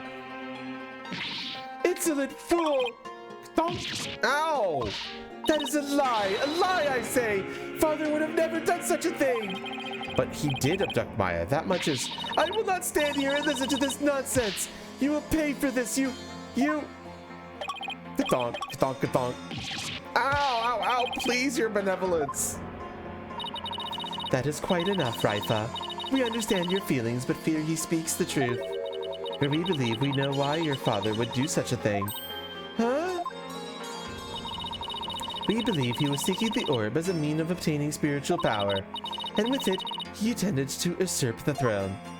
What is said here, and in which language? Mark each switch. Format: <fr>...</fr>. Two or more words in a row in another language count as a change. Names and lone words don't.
<en>Insolent fool! Ow! That is a lie! A lie, I say! Father would have never done such a thing! But he did abduct Maya, that much is... I will not stand here and listen to this nonsense! You will pay for this, you... Ka-donk, ka-donk, ka-donk. Ow, ow, ow, please, your benevolence! That is quite enough, Rifa. We understand your feelings, but fear he speaks the truth. For we believe we know why your father would do such a thing. Huh? We believe he was seeking the orb as a mean of obtaining spiritual power, and with it, he intended to usurp the throne.</en>